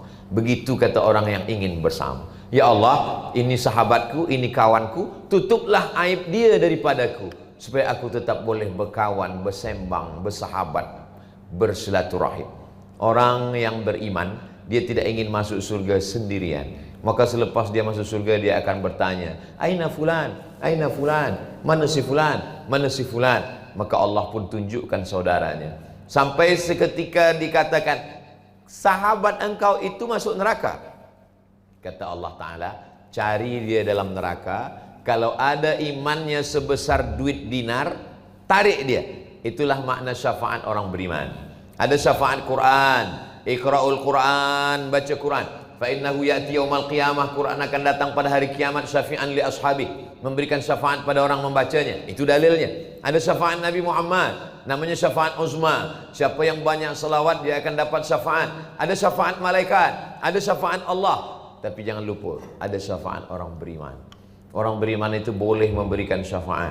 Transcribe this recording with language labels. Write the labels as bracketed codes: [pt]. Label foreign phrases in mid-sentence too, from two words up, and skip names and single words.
[ms] Begitu kata orang yang ingin bersama. Ya Allah, ini sahabatku, ini kawanku, tutuplah aib dia daripadaku, supaya aku tetap boleh berkawan, bersembang, bersahabat, bersilaturahim. Orang yang beriman, dia tidak ingin masuk surga sendirian. Maka selepas dia masuk surga, dia akan bertanya, [ar] أين فلان? أين فلان? [ms] Mana si fulan? Mana si fulan? Maka Allah pun tunjukkan saudaranya. Sampai seketika dikatakan, sahabat engkau itu masuk neraka. Kata Allah Ta'ala, cari dia dalam neraka. Kalau ada imannya sebesar duit dinar, tarik dia. Itulah makna syafaat orang beriman. Ada syafaat Quran, [ar] اقرؤوا القرآن, [ms] baca Quran. [ar] فإنه يأتي يوم القيامة, [ms] Quran akan datang pada hari kiamat, [ar] شفيعا لأصحاب, [ms] memberikan syafaat pada orang membacanya. Itu dalilnya. Ada syafaat Nabi Muhammad, namanya syafaat uzma. Siapa yang banyak selawat, dia akan dapat syafaat. Ada syafaat malaikat, ada syafaat Allah. Tapi jangan lupa, ada syafaat orang beriman. Orang beriman itu boleh memberikan syafaat.